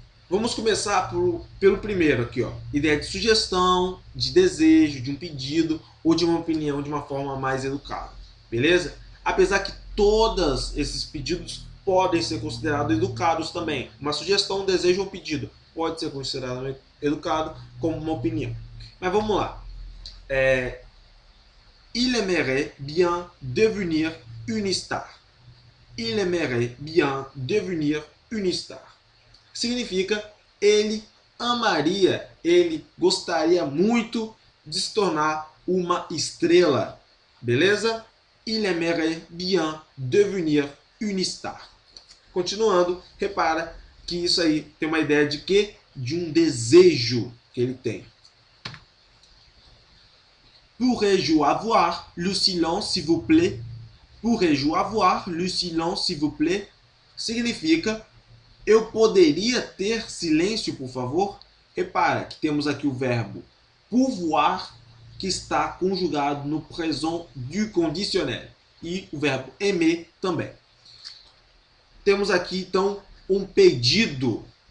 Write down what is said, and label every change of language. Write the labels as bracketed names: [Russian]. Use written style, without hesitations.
[Portuguese] Vamos começar pelo primeiro aqui, ó. Ideia de sugestão, de desejo, de um pedido ou de uma opinião de uma forma mais educada. Beleza? Apesar que todos esses pedidos podem ser considerados educados também. Uma sugestão, um desejo ou um pedido pode ser considerado educado como uma opinião. Mas vamos lá. [French] Il aimerait bien devenir une star. Il aimerait bien devenir une star. [Portuguese] Significa ele amaria, ele gostaria muito de se tornar uma estrela. Beleza? [French] Il aimerait bien devenir une star. [Portuguese] Continuando, repara que isso aí tem uma ideia de quê? De um desejo que ele tem. [French] Pourrais-je avoir le silence, s'il vous plaît? Pourrais-je avoir le silence, s'il vous plaît? [Portuguese] Significa eu poderia ter silêncio, por favor? Repara que temos aqui o verbo pouvoir, que está conjugado no présent du conditionnel. E o verbo aimer também. Temos aqui, então, um pedido.